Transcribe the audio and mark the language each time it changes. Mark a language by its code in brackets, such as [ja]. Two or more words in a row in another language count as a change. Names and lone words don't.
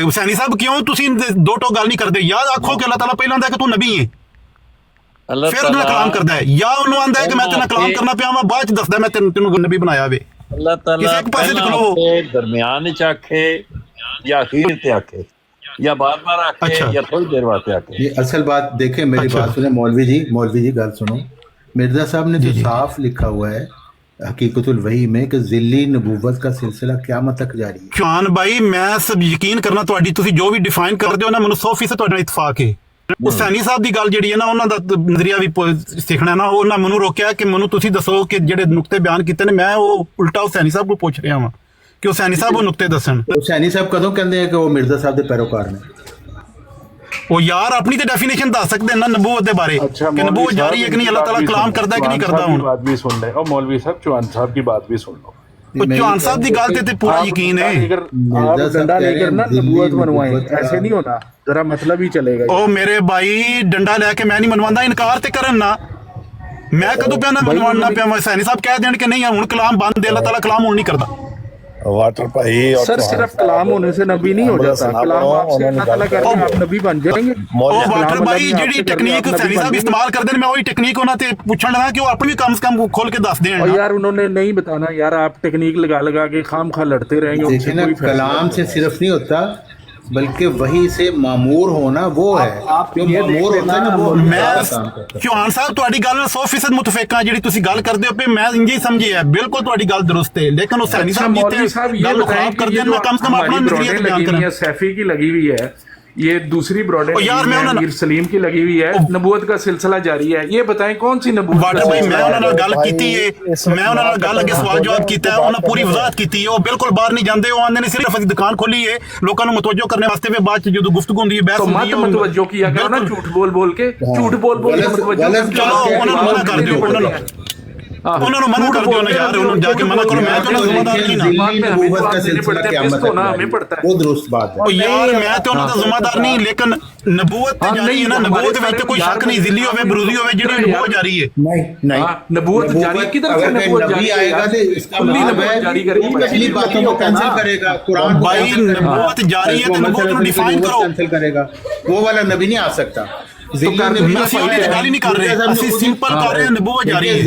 [pa] ਹੁਸੈਨੀ ਸਾਹਿਬ ਕਿਉਂ ਤੁਸੀਂ ਦੋ ਟੋ ਗੱਲ ਨਹੀਂ ਕਰਦੇ? ਯਾਦ ਆਖੋ ਕਿ ਅੱਲਾਹ ਤਾਲਾ ਪਹਿਲਾਂ ਆਂਦਾ ਕਿ ਤੂੰ ਨਬੀ ਹੈ, ਫਿਰ ਉਹਦੇ ਨਾਲ ਕਲਾਮ ਕਰਦਾ ਹੈ, ਜਾਂ ਉਹਨੂੰ ਆਂਦਾ ਹੈ ਕਿ ਮੈਂ ਤੇਰੇ ਨਾਲ ਕਲਾਮ ਕਰਨਾ ਪਿਆ, ਬਾਅਦ ਚ ਦੱਸਦਾ ਮੈਂ ਤੈਨੂੰ ਨਬੀ ਬਣਾਇਆ ਵੇ। ਅੱਲਾਹ ਤਾਲਾ ਦਰਮਿਆਨ ਚ ਆਖੇ ਜਾਂ ਅਖੀਰ ਤੇ ਆਖੇ, [ur] یا بار بار آ کے یا تھوڑی دیر بعد آ کے. یہ اصل بات دیکھیں میری بات سنیں مولوی جی [pa] گل سنو. [ur] مرزا صاحب نے تو صاف لکھا ہوا ہے حقیقت الوحی میں کہ ذلی نبوت کا سلسلہ قیامت تک جاری ہے. [pa] چوہان بھائی میں سب یقین کرنا تہاڈی تسی جو بھی ڈیفائن کرتے ہو نا مینوں 100% تہاڈے نال اتفاق ہے. حسینی صاحب دی گل جڑی ہے نا انہاں دا نظریہ بھی سیکھنا ہے نا. انہاں مینوں روکیا کہ مینوں تسی دسو کہ جڑے نقطے بیان کیتے نے میں وہ الٹا حسینی صاحب کو پوچھ رہا ہاں کہ حسینی صاحب وہ نقطے دسن. حسینی صاحب کدوں کہندے ہیں کہ وہ مرزا صاحب دے پیروکار نے؟ وہ یار اپنی تے ڈیفینیشن دس سکتے ہیں نا نبوت دے بارے کہ نبوت جاری ہے کہ نہیں, اللہ تعالیٰ کلام کردا ہے کہ نہیں کردا. ہن [ur] بات بھی سن لیں اور مولوی صاحب چوہان صاحب کی بات بھی سن لو. [pa] چوہان صاحب دی گل تے پورا یقین ہے. [ur] آپ ڈنڈا لے کر نا نبوت منوائیں, ایسے نہیں ہوتا, ذرا مطلب ہی چلے گا. [pa] او میرے بھائی ڈنڈا لے کے میں نہیں منواندہ, انکار تے کرن نا. میں کدوں پیا نہ منوانا پیا. حسینی صاحب کہہ دین کہ نہیں ہن کلام بند ہے, اللہ تعالیٰ کلام ہن نہیں کردا. واٹر بھائی [ur] سر صرف کلام ہونے سے نبی نہیں ہو جاتا, کلام آپ سے اللہ تعالیٰ کریں آپ نبی بن جائیں گے. [pa] واٹر بھائی جڑی ٹیکنیک حسینی صاحب [ur] استعمال کرتے ہیں [pa] میں وہی ٹیکنیک انہاں تے پوچھن لگا کہ وہ اپنی کم سے کم کھول کے دس دیں. [ur] اور یار انہوں نے نہیں بتانا یار, آپ ٹیکنیک لگا کے خام خواہ لڑتے رہیں گے. دیکھیں نا کلام سے صرف نہیں ہوتا بلکہ وہی سے معمور ہونا وہ ہے. جو معمور ہوتا ہے نا وہ [pa] میں چوہان صاحب تہاڈی گل 100% متفق ہاں. جڑی تسی گل کردے ہو پہ میں انج ہی سمجھی ہے, بالکل تہاڈی گل درست ہے. لیکن حسینی صاحب گل خراب کر دیں نا, [ur] کم سے کم اپنا نظریہ بیان کریں. سیفی کی لگی ہوئی ہے, یہ دوسری براڈر میر سلیم کی لگی ہوئی ہے, نبوت کا سلسلہ جاری ہے. یہ بتائیں کون سی نبوت؟ [pa] واٹر بھائی میں انہاں نال گل کیتی ہے, میں انہاں نال گل اگے سوال جواب کیتا ہے, انہاں پوری وضاحت کیتی ہے. وہ بالکل باہر نہیں جاندے, وہ آندے نے صرف اسی دکان کھولی ہے لوکاں نوں متوجہ کرنے واسطے. پھر بعد جدوں گفتگو ہوندی ہے بحث ہوندی ہے [ur] تو متوجہ کیا کرو نا, جھوٹ بول کے متوجہ. [pa] چلو انہاں نوں منع کر دیو, انہوں نے منع کر دیو نا یار, انہوں جا کے منع کرو. [ur] میں تو ذمہ دار نہیں نا نبوت کا سلسلہ قیامت تک وہ درست بات ہے. [pa] یار میں تو انہوں دا ذمہ دار نہیں, لیکن نبوت جاری ہے نا, نبوت وچ کوئی شک نہیں. ذلی ہوے بروزی ہوے جڑی نبوت جاری ہے. [ur] نہیں نبوت جاری کدھر سے نبوت جاری آئے گا تو اس کا مطلب ہے پچھلی باتوں کو کینسل کرے گا. قرآن بھائی نبوت جاری ہے تو نبوت کو ڈیفائن کرو. کینسل کرے گا, وہ والا نبی نہیں آ سکتا. گالی نہیں کر رہے, اسی سمپل کر رہے ہیں نبوت جاری ہے.